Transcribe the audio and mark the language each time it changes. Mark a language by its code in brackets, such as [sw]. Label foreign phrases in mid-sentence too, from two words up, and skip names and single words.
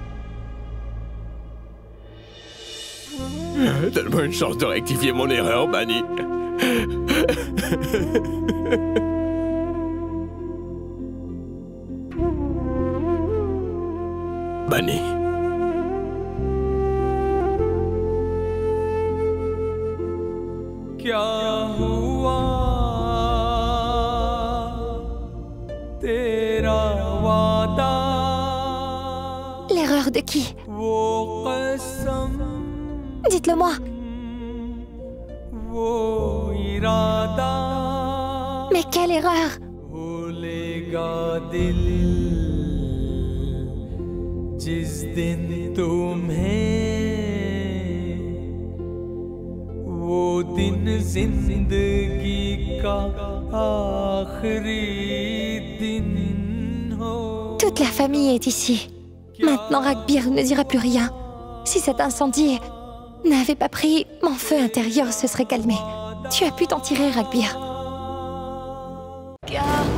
[fr] Donne-moi une chance de rectifier mon erreur, Bunny. Bunny. [hi] क्या हुआ तेरा वादा [fr] L'erreur de qui? [hi] वो कसम [fr] Dites-le-moi. [hi] वो इरादा [fr] Mais quelle erreur? [hi] भूलेगा दिल जिस दिन तुम्हें वो दिन जिंदगी का आखिरी दिन हो [fr] Toute la famille est ici. Maintenant, Ragbir ne dira plus rien. Si cet incendie n'avait pas pris, mon feu intérieur se serait calmé. Tu as pu t'en tirer, Ragbir.